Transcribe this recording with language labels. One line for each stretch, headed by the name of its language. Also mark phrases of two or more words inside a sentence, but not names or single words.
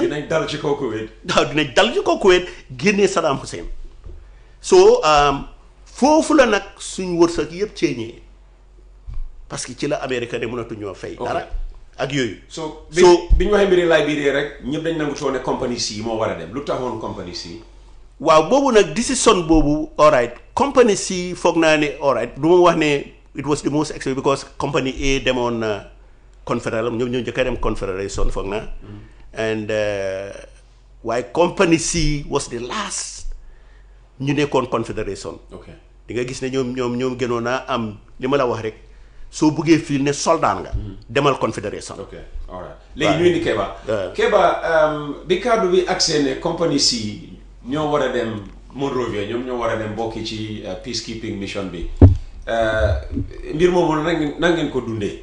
Wolof: dinañ dal ci kaw Kuwait dinañ dal ci kaw Kuwait génnee Saddam Hussein so foofu la nag suñ wërsëg yëpp ceeñee
French: parce que
Wolof: ci la Amérique ne mënatuñoo fay dara ak yooyu so bi ñu waxee mbiri Liberia rek ñëpp dañ nangu too ne compagnie C moo war a dem lu taxoon compagnie C waaw boobu nag décision boobu alright compagnie C foog naa ne alright du ma wax ne
English: it was the most expensive
Wolof: because compagnie A demoon confederal ñoom ñoo njëkk a dem confederation foog naa and waaye compagnie C
English: was the last
Wolof: ñu nekkoon confederation di nga gis ne ñoom gënoon naa am li ma la wax rek soo buggee fii ne soldat nga demal confederation léegi ñu indi Kebba bi kaddu bi accès ne compagnie C ñoo war a dem Monrovia ñoom ñoo war a dem bokki ci
English: peacekeeping mission
Wolof: bi mbir moomu na ngeen ko dundee